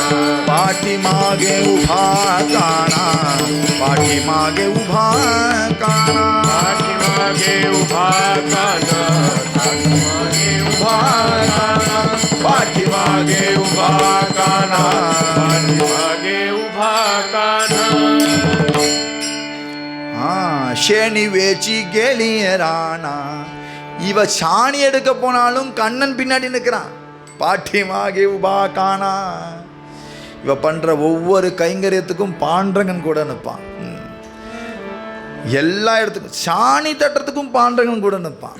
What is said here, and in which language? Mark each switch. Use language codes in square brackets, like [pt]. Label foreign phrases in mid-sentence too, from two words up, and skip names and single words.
[mr] पाठी मागे उभा काणा, पाठी मागे उभा काणा, पाठी मागे उभा काणा, पाठी मागे उभा काणा, पाठी मागे उभा काणा, पाठी मागे उभा काणा. शेणी वेची गेली राणा. [ta] இவ சாணி எடுக்க போனாலும் கண்ணன் பின்னாடி நிற்கிறான். [mr] पाठी मागे उभा कान्हा. [ta] இவ பண்ற ஒவ்வொரு கைங்கரியத்துக்கும் பாண்டரங்கன் கூட நிற்பான். எல்லா இடத்துக்கும் சாணி தட்டுறதுக்கும் பாண்டரங்கன் கூட நிற்பான்.